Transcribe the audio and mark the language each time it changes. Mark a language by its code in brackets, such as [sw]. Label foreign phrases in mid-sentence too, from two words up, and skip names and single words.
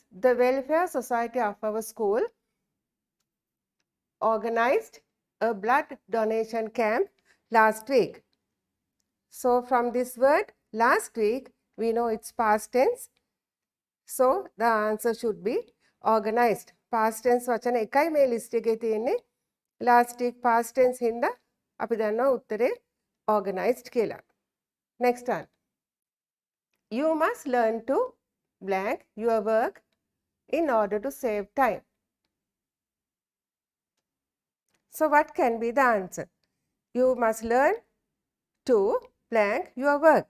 [en] The welfare society of our school organized a blood donation camp last week. So from this word last week, we know it's past tense. So the answer should be organized. Past tense [si] වචන එකයි මේ ලිස්ට් එකේ තියෙන්නේ. [en] Last week past tense [si] හින්දා අපි දන්නවා උත්තරේ organized කියලා. [en] Next one. You must learn to blank your work in order to save time. So what can be the answer? You must learn to blank your work.